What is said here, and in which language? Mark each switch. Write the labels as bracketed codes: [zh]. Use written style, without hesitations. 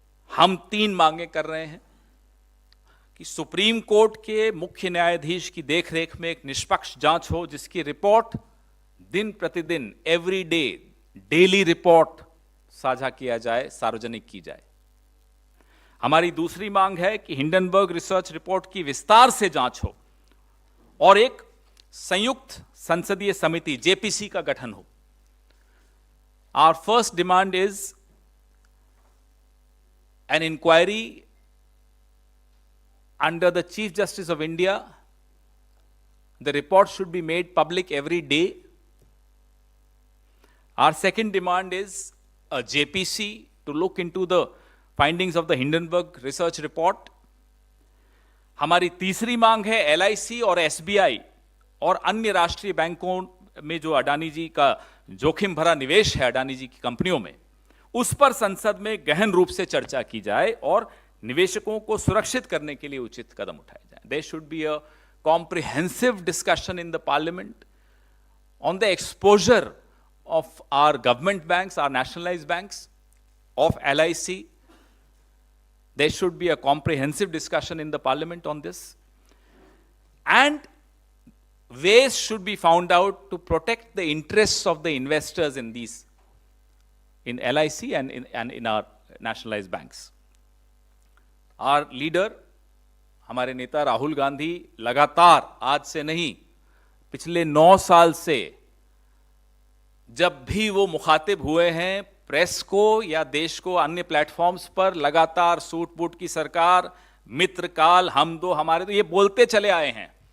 [hi] हम 3 मांगे कर रहे हैं कि सुप्रीम कोर्ट के मुख्य न्यायाधीश की देखरेख में एक निष्पक्ष जांच हो, जिसकी रिपोर्ट दिन प्रतिदिन, एवरी डे, डेली रिपोर्ट साझा किया जाए, सार्वजनिक की जाए। हमारी दूसरी मांग है कि हिंडनबर्ग रिसर्च रिपोर्ट की विस्तार से जांच हो और एक संयुक्त संसदीय समिति जेपीसी का गठन हो। [en] Our first demand is an inquiry under the Chief Justice of India. The report should be made public every day. Our second demand is a JPC to look into the findings of the Hindenburg research report. [hi] हमारी तीसरी मांग है LIC और SBI और अन्य राष्ट्रीय बैंकों में जो अडानी जी का जोखिम भरा निवेश है अडानी जी की कंपनियों में, उस पर संसद में गहन रूप से चर्चा की जाए और निवेशकों को सुरक्षित करने के लिए उचित कदम उठाए जाए। [en] There should be a comprehensive discussion in the parliament on the exposure of our government banks, our nationalized banks, of LIC. There should be a comprehensive discussion in the parliament on this. And ways should be found out to protect the interests of the investors in these, in LIC and in our nationalized banks. Our leader, [hi] हमारे नेता राहुल गांधी लगातार, आज से नहीं, पिछले 9 साल से जब भी वो मुखातिब हुए हैं प्रेस को या देश को अन्य प्लेटफॉर्म्स पर, लगातार सूट बूट की सरकार, मित्र काल, हम दो हमारे दो, ये बोलते चले आए हैं।